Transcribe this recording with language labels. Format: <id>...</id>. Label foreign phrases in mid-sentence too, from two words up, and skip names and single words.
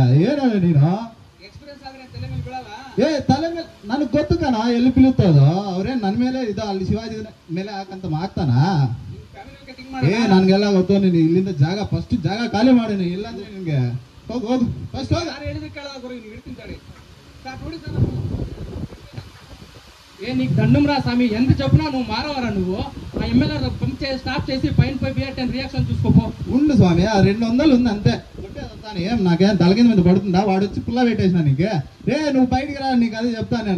<kn>ಏನ ನೀನು ತಲೆ ಮೇಲೆ ನನಗೆ ಗೊತ್ತು ಕಣ ಎಲ್ಲಿ ಬೀಳುತ್ತದೋ. ಅವ್ರೇನು ನನ್ನ ಮೇಲೆ ಇದು ಅಲ್ಲಿ ಶಿವಾಜಿ ಮೇಲೆ ಹಾಕಂತ ಮಾಡ್ತಾನ. ಏ ನನ್ಗೆಲ್ಲ ಗೊತ್ತು, ನೀನು ಇಲ್ಲಿಂದ ಜಾಗ ಫಸ್ಟ್ ಜಾಗ ಖಾಲಿ ಮಾಡಿ, ಇಲ್ಲಾಂದ್ರೆ ನಿನ್ಗೆ ಹೋಗು ಹೋಗು ಫಸ್ಟ್ ಹೋಗು. ಯಾರು ಹೇಳಿದ್ರೆ ಕೇಳಲ್ಲ ಗುರು, ನೀವು ಇಡ್ತೀನಿ ತಡಿ.</kn> <te>సార్ ನೋಡಿ సార్ ఏ నీకు దండంరా స్వామి, ఎంత చెప్పినా నువ్వు మారవరా నువ్వు. ఆ ఎమ్మెల్యే పంప్ స్టాప్ చేసి పైన పోయి బిఆర్10 రియాక్షన్ చూసుకోపో. ఉండు స్వామి, ఆ 200 ఉంది అంతే. కొట్టేస్తాను, ఏం నాకేం తలకింద మీద పడుతుందా? వాడు వచ్చి పుల్ల పెట్టేసిన నీకే. రే నువ్వు బయటికి రా, నీకు అదే చెప్తాను నేను.</te>